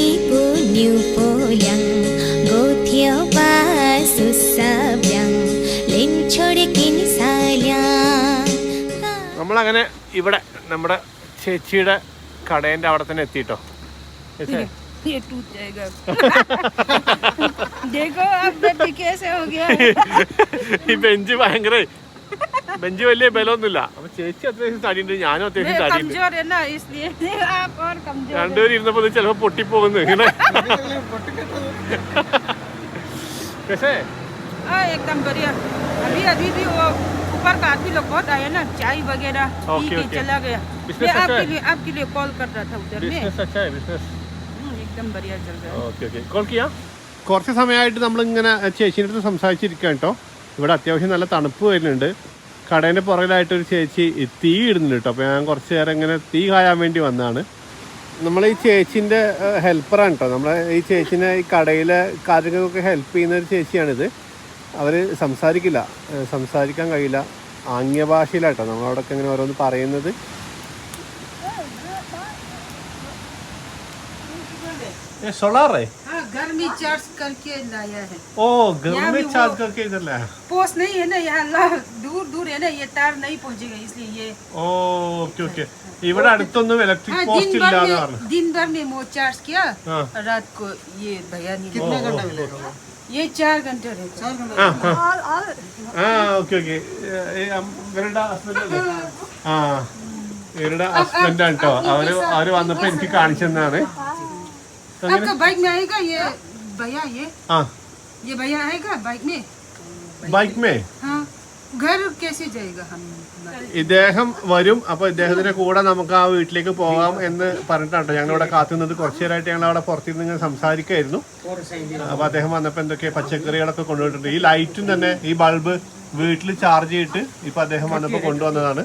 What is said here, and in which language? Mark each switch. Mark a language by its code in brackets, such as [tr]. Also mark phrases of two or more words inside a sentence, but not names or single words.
[en] Go [ml] നമ്മളങ്ങനെ ഇവിടെ നമ്മുടെ ചേച്ചിയുടെ കടേൻ്റെ അവിടെ തന്നെ എത്തിയിട്ടോ. [hi] ये टूट जाएगा देखो अब बेटी कैसे हो गया [ml] ഈ ബെഞ്ച് ഭയങ്കര ബെഞ്ച് വലിയ ബലമൊന്നുമില്ല. അപ്പൊ ചേച്ചി അത്യാവശ്യം തടിയുണ്ട്, ഞാനും അത്യാവശ്യം തടിയുണ്ട്. [hi] कमजोर है ना इसलिए आप और कमजोर [ml] രണ്ടുപേരും ഇരുന്നപ്പോ ചിലപ്പോ പൊട്ടിപ്പോകുന്നു ഇങ്ങനെ. [hi] कैसे एकदम बढ़िया. अभी भी वो ऊपर का आदमी लोग बहुत आया ना, चाय वगैरह पी के चला गया. मैं आपके लिए कॉल कर रहा था उधर में. बिजनेस अच्छा है बिजनेस. एकदम बढ़िया चल रहा है. [en] okay okay [ml] കോൾ ചെയ്യാം. കുറച്ച് സമയമായിട്ട് നമ്മളിങ്ങനെ ചേച്ചീൻ്റെ അടുത്ത് സംസാരിച്ചിരിക്കാം കേട്ടോ. ഇവിടെ അത്യാവശ്യം നല്ല തണുപ്പ് വരുന്നുണ്ട്. കടേൻ്റെ പുറകിലായിട്ടൊരു ചേച്ചി തീ ഇടുന്നുണ്ട് കേട്ടോ. അപ്പോൾ ഞാൻ കുറച്ച് നേരം ഇങ്ങനെ തീ കായാൻ വേണ്ടി വന്നതാണ്. നമ്മൾ ഈ ചേച്ചീൻ്റെ ഹെൽപ്പറാണ് കേട്ടോ. നമ്മളെ ഈ ചേച്ചീനെ ഈ കടയിലെ കാര്യങ്ങൾക്കൊക്കെ ഹെൽപ്പ് ചെയ്യുന്ന ഒരു ചേച്ചിയാണിത്. അവർ സംസാരിക്കാൻ കഴിയില്ല, ആംഗ്യ ഭാഷയിലാട്ടോ നമ്മളവിടെയൊക്കെ ഇങ്ങനെ ഓരോന്ന് പറയുന്നത്. [hi] सोलर है? हाँ, घर में चार्ज करके लाया है. ओ घर में चार्ज करके इधर लाया. पोस्ट नहीं है ना यहाँ, दूर है ना, ये तार नहीं पहुँचेगा इसलिए ये. [en] oh okay okay. [ml] ഇവിടെ അടുത്തൊന്നും ഇലക്ട്രിക് പോസ്റ്റ് ഇല്ല എന്ന് പറഞ്ഞു. [hi] दिन भर में वो चार्ज किया, रात को ये भैया ने. कितने घंटा मिलेगा? ये 4 घंटे रहेगा. 4 घंटे. [ml] ആ [en] okay okay. [ml] ഇവരുടെ ഹസ്ബൻഡ് അല്ലേ? ആ ഇവരുടെ ഹസ്ബൻഡ് ആണ് കേട്ടോ. അവര് വന്നപ്പോ എനിക്ക് കാണിച്ചു തന്നാണ്. [hi] आपका बाइक में आएगा ये भैया? हाँ ये भैया आएगा बाइक में? बाइक में? हाँ. घर कैसे जाएगा हम? [ml] ഇദ്ദേഹം വരും. അപ്പോൾ ഇദ്ദേഹത്തിന്റെ കൂടെ നമുക്ക് ആ വീട്ടിലേക്ക് പോകാം എന്ന് പറഞ്ഞിട്ടാണ് ഞങ്ങളിവിടെ കാത്തുനിന്നത്. കുറച്ചു നേരമായിട്ട് ഞങ്ങൾ അവിടെ പുറത്തിരുന്ന് ഇങ്ങനെ സംസാരിക്കായിരുന്നു. അപ്പോൾ അദ്ദേഹം വന്നപ്പോൾ എന്തൊക്കെ പച്ചക്കറികളൊക്കെ കൊണ്ടുപോയിട്ടുണ്ട്. ഈ ലൈറ്റും തന്നെ ഈ ബൾബ് വീട്ടിൽ ചാർജ് ചെയ്തിട്ട് ഇപ്പം അദ്ദേഹം വന്നപ്പോൾ കൊണ്ടുവന്നതാണ്.